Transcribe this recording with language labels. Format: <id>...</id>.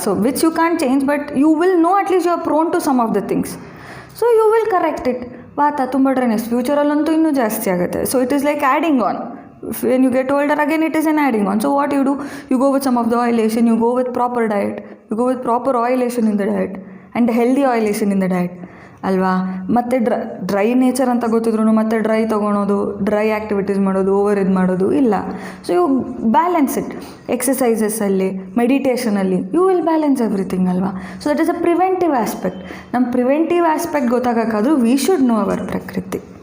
<en>So which you can change, but you will know at least you are prone to some of the things. So you will correct it.</en> <kn>ವಾತ ತುಂಬ dryness ಫ್ಯೂಚರಲ್ಲಂತೂ ಇನ್ನೂ ಜಾಸ್ತಿ ಆಗುತ್ತೆ.</kn> <en>So it is like adding on. When you get older again, it is an adding on. So what you do, you go with some of the oilation, you go with proper diet, you go with proper oilation in the diet and healthy oilation in the diet</en> <kn>ಅಲ್ವಾ? ಮತ್ತು dry nature ಅಂತ ಗೊತ್ತಿದ್ರು ಮತ್ತೆ dry ತೊಗೊಳೋದು, dry activities ಮಾಡೋದು, over ಇದು ಮಾಡೋದು ಇಲ್ಲ.</kn> <en>So you balance it. ಎಕ್ಸಸೈಸಸ್ಸಲ್ಲಿ, ಮೆಡಿಟೇಷನಲ್ಲಿ you will balance everything</en> <kn>ಅಲ್ವಾ?</kn> <en>So that is a preventive aspect.</en> <kn>ನಮ್ಮ preventive aspect ಗೊತ್ತಾಗೋಕ್ಕಾದ್ರೂ</kn> <en>We should know our ಪ್ರಕೃತಿ.</en>